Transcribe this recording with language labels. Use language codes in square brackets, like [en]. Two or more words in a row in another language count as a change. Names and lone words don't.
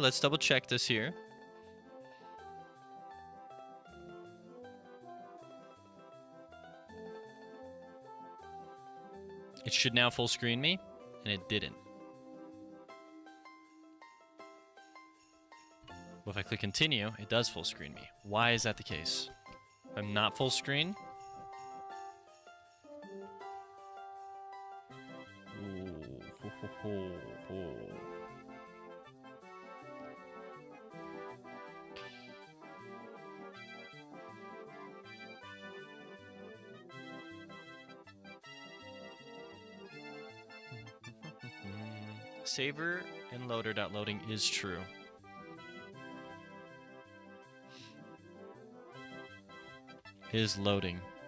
[en] Let's double check this here. It should now full screen me, and it didn't. Well, if I click continue, it does full screen me. Why is that the case? If I'm not full screen. Ooh, ho, ho, ho, ho. Saver and loader.loading is true. Is loading.